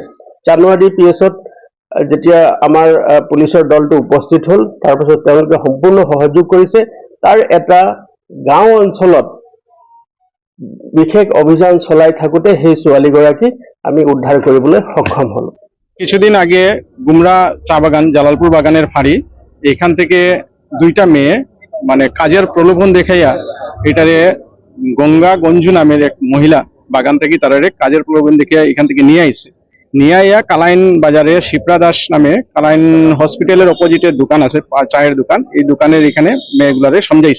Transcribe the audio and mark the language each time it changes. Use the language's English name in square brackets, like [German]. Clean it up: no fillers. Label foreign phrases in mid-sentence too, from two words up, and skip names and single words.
[Assamese] চানুৱাজি PS-ত যেতিয়া আমাৰ পুলিচৰ দলটো উপস্থিত হ'ল, তাৰপিছত তেওঁলোকে সম্পূৰ্ণ সহযোগ কৰিছে। তাৰ এটা গাঁও অঞ্চলত বিশেষ অভিযান চলাই থাকোঁতে সেই ছোৱালীগৰাকীক আমি উদ্ধাৰ কৰিবলৈ সক্ষম হলোঁ। [Bangla] কিছুদিন আগে গুমরা চা বাগান, জালালপুর বাগানের ফাঁড়ি, এখান থেকে দুইটা মেয়ে মানে কাজের প্রলোভন দেখাইয়া এটারে গঙ্গা গঞ্জু নামের এক মহিলা বাগান থেকে তারারে কাজের প্রলোভন দেখিয়া এখান থেকে নিয়ে আইছে। নিয়ে আইয়া কালাইন বাজারে শিপ্রা দাস নামে কালাইন হসপিটালের অপোজিটে দোকান আছে, চায়ের দোকান, এই দোকানের এখানে মেয়েগুলারে সমঝাইছে।